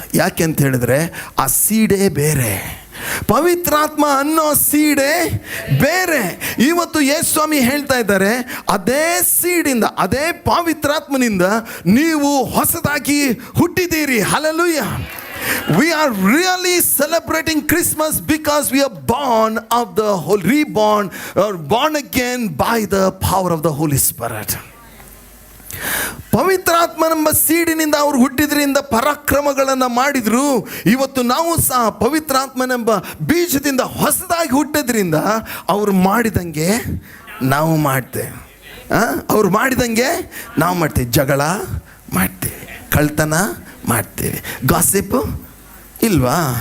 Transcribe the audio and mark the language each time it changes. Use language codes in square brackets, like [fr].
[kn] ಯಾಕೆ ಅಂತ ಹೇಳಿದ್ರೆ, ಆ ಸೀಡೇ ಬೇರೆ, ಪವಿತ್ರಾತ್ಮ ಅನ್ನೋ ಸೀಡೇ ಬೇರೆ. ಇವತ್ತು ಯೇಸು ಸ್ವಾಮಿ ಹೇಳ್ತಾ ಇದ್ದಾರೆ, ಅದೇ ಸೀಡಿಂದ, ಅದೇ ಪವಿತ್ರಾತ್ಮನಿಂದ ನೀವು ಹೊಸದಾಗಿ ಹುಟ್ಟಿದ್ದೀರಿ. Hallelujah. [en] We are really celebrating Christmas because we are born of the reborn or born again by the power of the Holy Spirit. [kn] ಪವಿತ್ರಾತ್ಮನೆಂಬ ಸೀಡಿನಿಂದ ಅವರು ಹುಟ್ಟಿದ್ರಿಂದ ಪರಾಕ್ರಮಗಳನ್ನು ಮಾಡಿದ್ರು. ಇವತ್ತು ನಾವು ಸಹ ಪವಿತ್ರಾತ್ಮನೆಂಬ ಬೀಜದಿಂದ ಹೊಸದಾಗಿ ಹುಟ್ಟಿದ್ರಿಂದ ಅವರು ಮಾಡಿದಂಗೆ ನಾವು ಮಾಡ್ತೇವೆ. ಅವ್ರು ಮಾಡಿದಂಗೆ ನಾವು ಮಾಡ್ತೇವೆ. ಜಗಳ ಮಾಡ್ತೇವೆ, ಕಳ್ತನ ಮಾಡ್ತೇವೆ, ಗಾಸಿಪ್ ಇಲ್ವಾ?